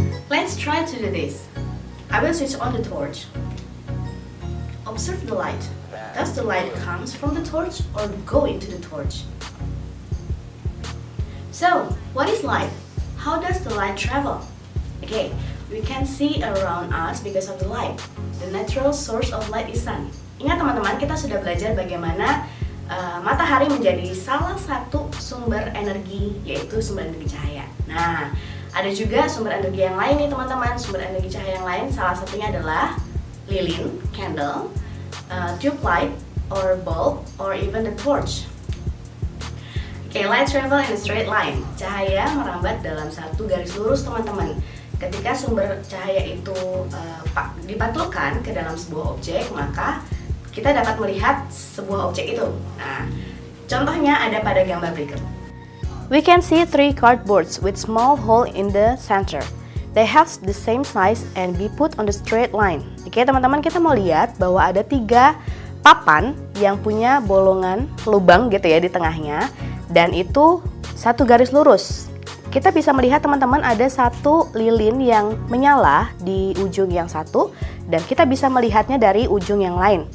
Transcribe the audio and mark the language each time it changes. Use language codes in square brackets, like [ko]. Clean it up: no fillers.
[en] Let's try to do this. I will switch on the torch. Observe the light. Does the light comes from the torch or go into the torch? So, what is light? How does the light travel? Okay, we can see around us because of the light. The natural source of light is sun. [id] Ingat teman-teman, kita sudah belajar bagaimana matahari menjadi salah satu sumber energi, yaitu sumber energi cahaya. Nah, ada juga sumber energi yang lain nih teman-teman. Sumber energi cahaya yang lain salah satunya adalah lilin, [en] candle, tube light, or bulb, or even the torch. Okay, light travel in a straight line. [id] Cahaya merambat dalam satu garis lurus teman-teman. Ketika sumber cahaya itu dipantulkan ke dalam sebuah objek, maka kita dapat melihat sebuah objek itu. Nah, contohnya ada pada gambar berikut. [en] We can see 3 cardboards with small hole in the center. They have the same size and be put on the straight line. [id] Oke, teman-teman, kita mau lihat bahwa ada 3 papan yang punya bolongan lubang gitu ya di tengahnya, dan itu satu garis lurus. Kita bisa melihat teman-teman ada satu lilin yang menyala di ujung yang satu, dan kita bisa melihatnya dari ujung yang lain.